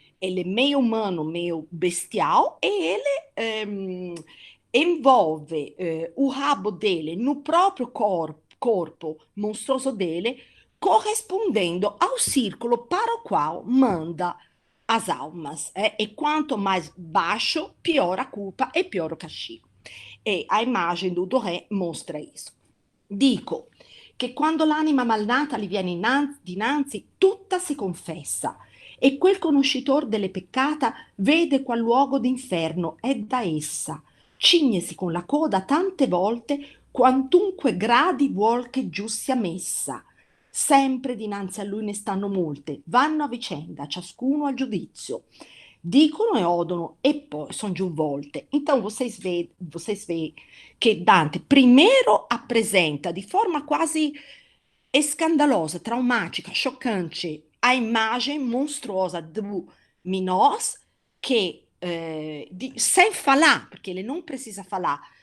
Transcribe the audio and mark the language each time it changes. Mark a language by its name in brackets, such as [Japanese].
[Portuguese] Ele é meio humano, meio bestial, e ele envolve o rabo dele no próprio corpo monstruoso dele, correspondendo ao círculo para o qual manda as almas. E quanto mais baixo, pior a culpa e pior o castigo. E a imagem do Doré mostra isso. [Italian] Dico che quando l'anima malnata gli viene dinanzi, tutta si confessa, e quel conoscitor delle peccata vede qual luogo d'inferno è da essa, cignesi con la coda tante volte, quantunque gradi vuol che giù sia messa. Sempre dinanzi a lui ne stanno molte, vanno a vicenda, ciascuno al giudizio. Dicono e odono e poi sono giù volte. [Portuguese] Então vocês veem que Dante primeiro apresenta de forma quase escandalosa, traumática, chocante, a imagem monstruosa do Minos, que sem falar, porque ele não precisa falar,